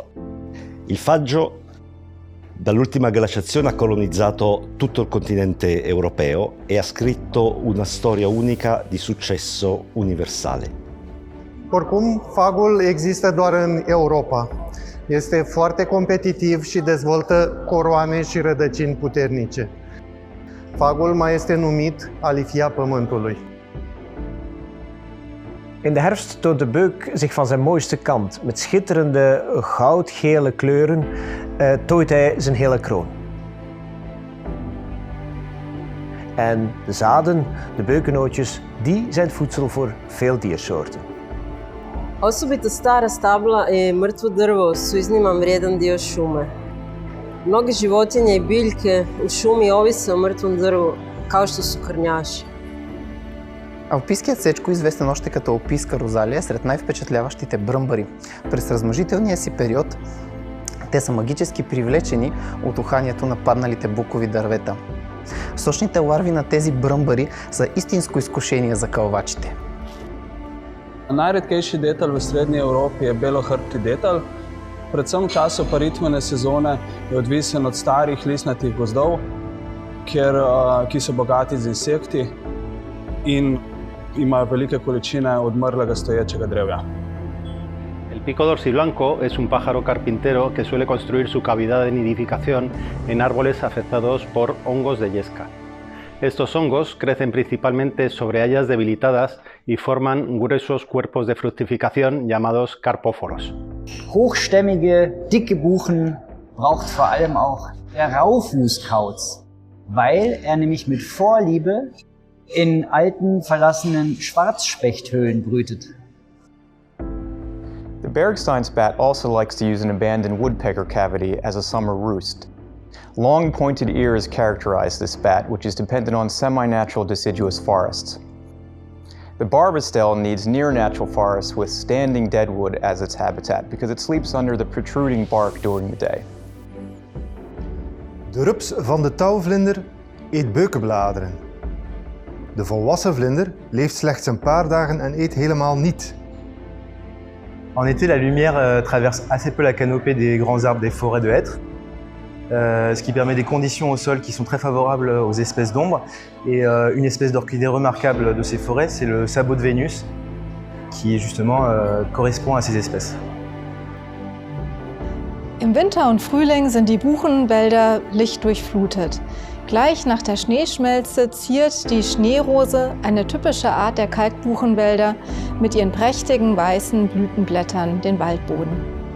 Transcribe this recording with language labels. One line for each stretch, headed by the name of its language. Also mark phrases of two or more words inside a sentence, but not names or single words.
Italian: Il Faggio, dall'ultima glaciazione, ha colonizzato tutto il continente europeo e ha scritto una storia unica di successo universale.
Romanian: Oricum, fagul există doar în Europa. Este foarte competitiv și dezvoltă coroane și rădăcini puternice. Fagul mai este numit alifia pământului.
Dutch: In de herfst toont de beuk zich van zijn mooiste kant. Met schitterende goudgele kleuren tooit hij zijn hele kroon. En de zaden, de beukenootjes, die zijn het voedsel voor veel diersoorten.
Croatian: Osobito stara stabla i mrtvo drvo su izniman vrijedan dio šume. Mnoge životinje i biljke u šumi ovise o mrtvom drvu, kao što su корняши.
Bulgarian: Алпийският сечко, известен още като Алпийска розалия, е сред най-впечатляващите бръмбари. През размножителния си период те са магически привлечени от уханието на падналите букови дървета. Сочните ларви на тези бръмбари са истинско изкушение за кълвачите.
Slovenian: Najredkejši detel v srednji Evropi je belohrbti detel. Predvsem v času paritvene sezone je odvisen od starih listnatih gozdov, ki so bogati z insekti in imajo velike količine odmrlega stoječega drevja.
Spanish: El pico dorsiblanco es un pájaro carpintero que suele construir su cavidad de nidificación en árboles afectados por hongos de yesca. Estos hongos crecen principalmente sobre hayas debilitadas y forman gruesos cuerpos de fructificación llamados carpóforos.
German: Hochstämmige, dicke Buchen braucht vor allem auch der Raufußkauz, weil er nämlich mit Vorliebe in alten, verlassenen Schwarzspechthöhlen brütet.
English: The Bergstein's bat also likes to use an abandoned woodpecker cavity as a summer roost. Long pointed ears characterize this bat, which is dependent on semi-natural deciduous forests. The barbastelle needs near-natural forests with standing deadwood as its habitat because it sleeps under the protruding bark during the day.
Dutch: De rups van de touwvlinder eet beukenbladeren. De volwassen vlinder leeft slechts een paar dagen en eet helemaal niet.
French: En été, la lumière traverse assez peu la canopée des grands arbres des forêts de hêtres, ce qui permet des conditions au sol qui sont très favorables aux espèces d'ombre. Et une espèce d'orchidée remarquable de ces forêts, c'est le sabot de Vénus, qui justement correspond à ces espèces.
German: Im Winter und Frühling sind die Buchenwälder lichtdurchflutet. Gleich nach der Schneeschmelze ziert die Schneerose, eine typische Art der Kalkbuchenwälder, mit ihren prächtigen weißen Blütenblättern den Waldboden.